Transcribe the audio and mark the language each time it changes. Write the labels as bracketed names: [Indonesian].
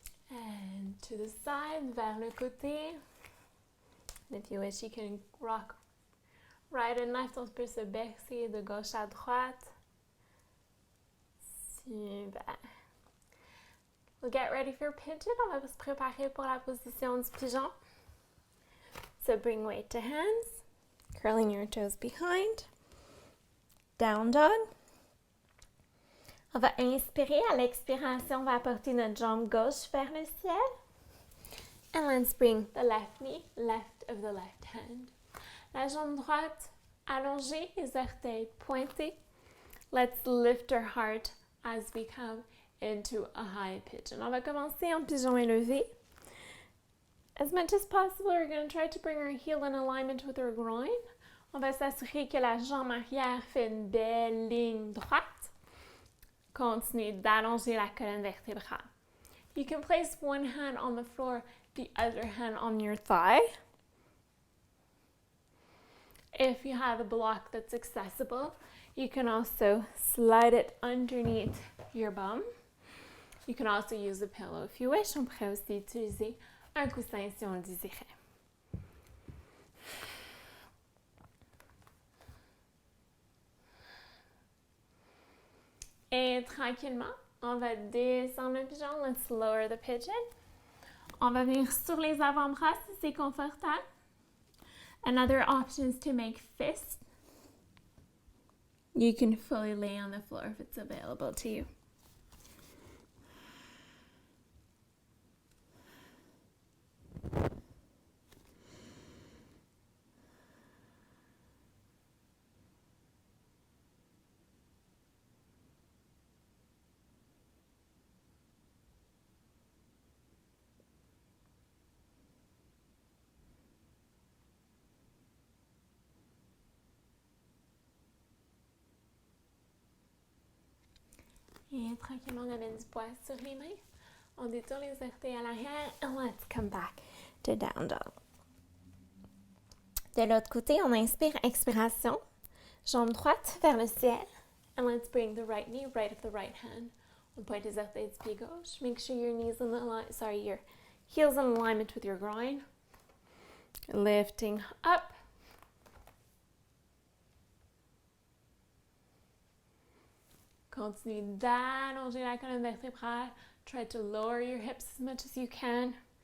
[English] And to the side, [French] vers le côté. [English] And if you wish, you can rock right and left. [French] On peut se bercer de gauche à droite. Super. [English] We'll get ready for pigeon. [French] On va se préparer pour la position du pigeon. [English] So bring weight to hands. Curling your toes behind. Down dog. [French] On va inspirer. À l'expiration, on va apporter notre jambe gauche vers le ciel. [English] And let's bring the left knee left of the left hand. [French] La jambe droite allongée, les orteils pointés. [English] Let's lift our heart as we come into a high pigeon. [French] On va commencer en pigeon élevé. [English] As much as possible, we're going to try to bring our heel in alignment with our groin. [French] On va s'assurer que la jambe arrière fait une belle ligne droite. Continuez d'allonger la colonne vertébrale. [English] You can place one hand on the floor, the other hand on your thigh. If you have a block that's accessible, you can also slide it underneath your bum. You can also use a pillow if you wish. [French] On pourrait aussi utiliser un coussin si on le désirait. Et tranquillement, on va descendre le pigeon. [English] Let's lower the pigeon. [French] On va venir sur les avant-bras si c'est confortable. [English] Another option is to make fists. You can fully lay on the floor if it's available to you. [French] Et tranquillement, on amène du poids sur les mains. On détourne les orteils à l'arrière. [English] And let's come back to down dog. [French] De l'autre côté, on inspire, expiration. Jambe droite vers le ciel. [English] And let's bring the right knee right of the right hand. [French] On pointe les orteils du pied gauche. [English] Make sure your knees in your heels in alignment with your groin. Lifting up. [French] Continuez d'allonger la colonne vertébrale. [English] Try to lower your hips as much as you can.